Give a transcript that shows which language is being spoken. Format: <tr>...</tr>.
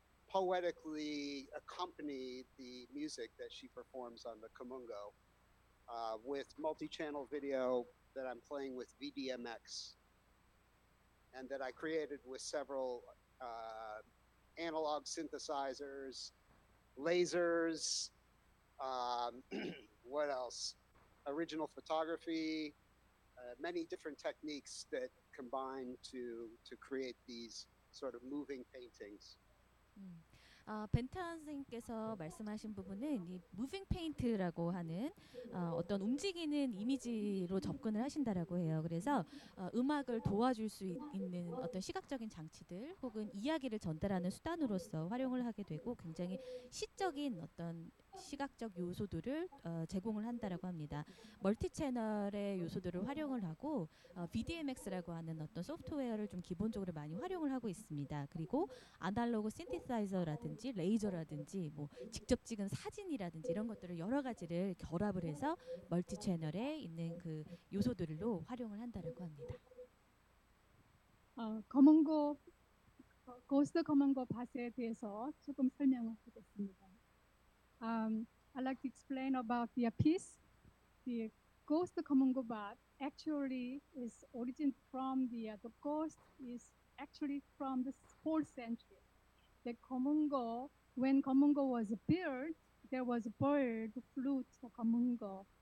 <en>poetically accompany the music that she performs on the Komungo with multi-channel video that I'm playing with VDMX and that I created with several analog synthesizers, lasers, what else? Original photography, many different techniques that combine to create these sort of moving paintings.</en> <ko>벤탄 선생님께서 말씀하신 부분은 이 무빙 페인트라고 하는 어떤 움직이는 이미지로 접근을 하신다라고 해요. 그래서 음악을 도와줄 수 있는 어떤 시각적인 장치들 혹은 이야기를 전달하는 수단으로서 활용을 하게 되고 굉장히 시적인 어떤 시각적 요소들을 제공을 한다라고 합니다. 멀티 채널의 요소들을 활용을 하고 VDMX라고 하는 어떤 소프트웨어를 좀 기본적으로 많이 활용을 하고 있습니다. 그리고 아날로그 신디사이저라든지 레이저라든지 뭐 직접 찍은 사진이라든지 이런 것들을 여러 가지를 결합을 해서 멀티 채널에 있는 그 요소들로 활용을 한다라고 합니다. 검은고 고스트 검은고 밭에 대해서 조금 설명을 하겠습니다.</ko> <en>I'd like to explain about the piece. The ghost 검은고 밭 actually is origin from the ghost is actually from the 4th century. The 검은고, when 검은고 was built, there was a bird, flute 검은고.</en>